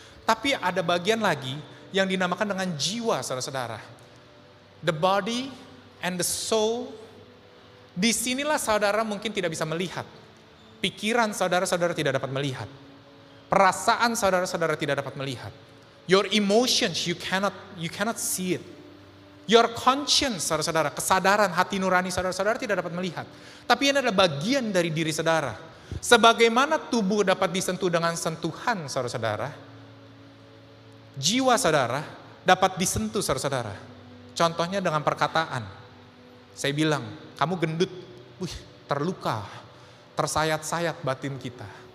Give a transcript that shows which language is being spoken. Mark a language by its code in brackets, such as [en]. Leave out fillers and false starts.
[id] Tapi ada bagian lagi yang dinamakan dengan jiwa, saudara-saudara. [en] The body and the soul. [id] Disinilah saudara mungkin tidak bisa melihat. Pikiran saudara-saudara tidak dapat melihat. Perasaan saudara-saudara tidak dapat melihat. [en] Your emotions, you cannot see it. Your conscience, [id] saudara-saudara, kesadaran hati nurani saudara-saudara tidak dapat melihat. Tapi ini adalah bagian dari diri saudara. Sebagaimana tubuh dapat disentuh dengan sentuhan, saudara-saudara, jiwa saudara dapat disentuh, saudara-saudara. Contohnya dengan perkataan. Saya bilang, kamu gendut, terluka, tersayat-sayat batin kita.